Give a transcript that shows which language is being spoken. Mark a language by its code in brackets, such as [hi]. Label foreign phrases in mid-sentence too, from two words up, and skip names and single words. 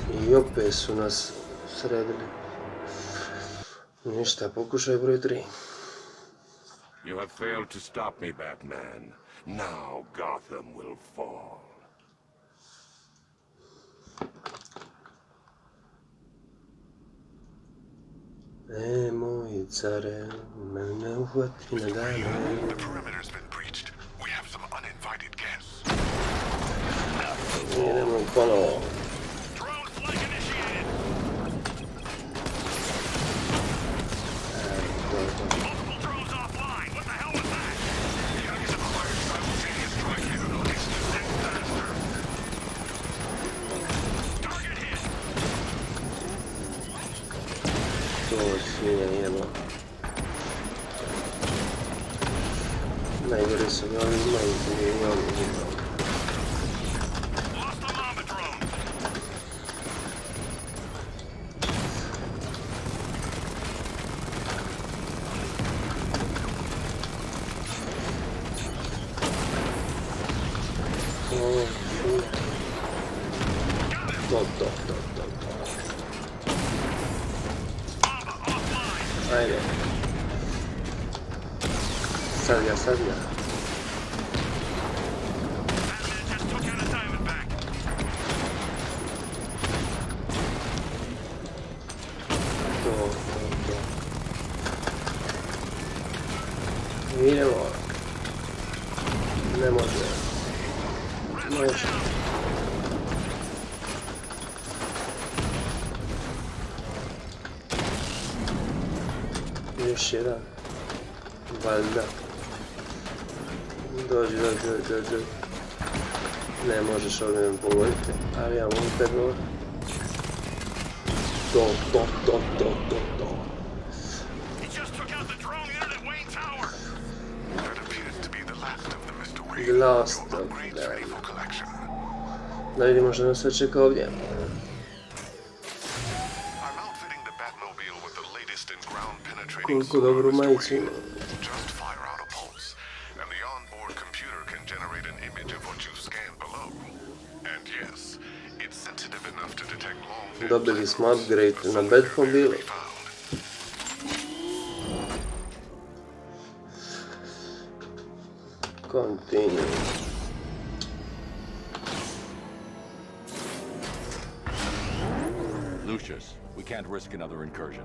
[sr] I opet su nas sredili. Ništa, pokušaj broj 3. [en] You have failed to stop me, Batman. Now Gotham will fall. [sr] Moj care, mene uhvati na dane. [en] The perimeter's been breached. We have some uninvited guests. [sr] Idemo ponovo. [en] Drone flight initiated. Multiple drones offline. What the hell was that? The enemies have acquired simultaneous strike capabilities. Think faster. Target hit. [sr] To svinja idemo. Najgore su mi ovi imaju milioni. [en] Lost the Mamba drone. [sr] To, [en] Mamba offline. [sr] Ajde. Sad ga. [en] Batman just took out a Diamondback. [sr] To. Idemo. Ne može. Može. Još jedan. Valjda. Dođi. Ne možeš ovdje me pogoditi, ali ja mogu te dobro. To. [en] He just took out the drone unit at Wayne Tower. That appears to be the last of the Mr. Wayne. The last Your of upgrades them. ready for collection. [sr] Da vidimo što nas sve čeka ovdje. [en] I'm outfitting the Batmobile with the latest in ground penetrating [sr] Koliko dobru [en] sonar, Mr. [sr] majicu [en] Wayne. [sr] ima. [en] Just fire out a pulse, and the onboard computer can generate an image of what you've scanned below. And yes, it's sensitive enough to detect long [sr] Dobili smo upgrade na Batmobile. [en] Continue. Lucius, we can't risk another incursion.